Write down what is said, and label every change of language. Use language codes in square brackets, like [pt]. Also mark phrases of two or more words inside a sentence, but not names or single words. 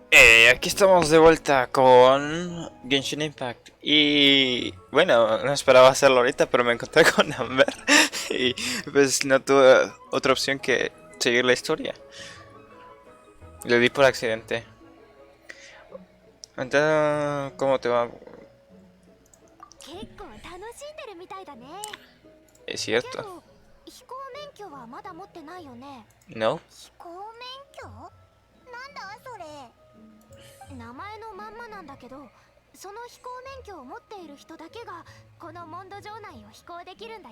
[es] Aquí estamos de vuelta con Genshin Impact y bueno, no esperaba hacerlo ahorita, pero me encontré con Amber y pues no tuve otra opción que seguir la historia. Le di por accidente. Entonces, ¿cómo te va? [ja] 結構楽しんでるみたいだね。 [es] Es [ja] け [es] cierto. [ja] ど飛行免許はまだ持ってないよね。 [es] No. [ja] 飛行免許？なんだそれ。名前のまんまなんだけど、その飛行免許を持っている人だけがこのモンド城内を飛行できるんだよ。